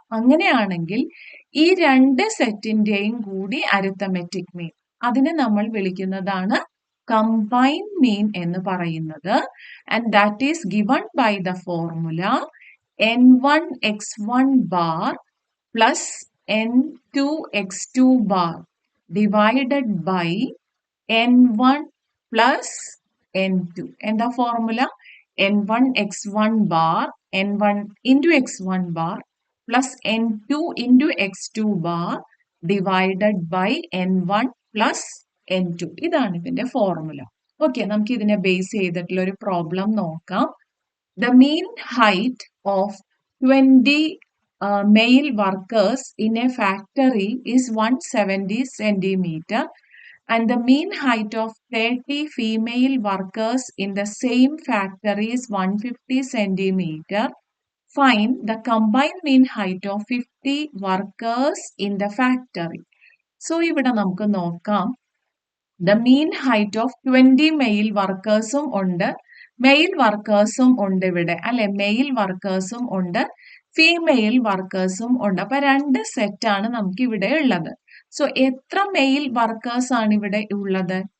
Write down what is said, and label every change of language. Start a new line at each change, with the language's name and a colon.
Malayalam: അങ്ങനെയാണെങ്കിൽ ഈ രണ്ട് സെറ്റിന്റെയും കൂടി അരിത്തമെറ്റിക് മീൻ, അതിനെ നമ്മൾ വിളിക്കുന്നതാണ് കമ്പൈൻഡ് മീൻ എന്ന് പറയുന്നത്.
English: And that is given by the formula n1 x1 bar plus n2 x2 bar divided by n1 plus n2.
Malayalam: എന്താ formula?
English: n1 x1 bar, n1 into x1 bar plus n2 into x2 bar divided by n1 plus n2.
Malayalam: ഇതാണ് ഇതിന്റെ formula. Okay, നമുക്ക് ഇതിനെ base ചെയ്തിട്ടുള്ള ഒരു problem നോക്കാം.
English: The mean height of 20 male workers in a factory is 170 centimeter and the mean height of 30 female workers in the same factory is 150 centimeter. Find the combined mean height of 50 workers in the factory.
Malayalam: So ഇവിടെ നമുക്ക് നോക്കാം.
English: The mean height of 20 male workers
Malayalam: ഉണ്ട്, mail വർക്കേഴ്സും ഉണ്ട് ഇവിടെ, അല്ലെ? Mail വർക്കേഴ്സും ഉണ്ട്, female വർക്കേഴ്സും ഉണ്ട്. അപ്പൊ രണ്ട് സെറ്റാണ് നമുക്ക് ഇവിടെ ഉള്ളത്. സോ എത്ര മെയിൽ വർക്കേഴ്സ് ആണ് ഇവിടെ ഉള്ളത്?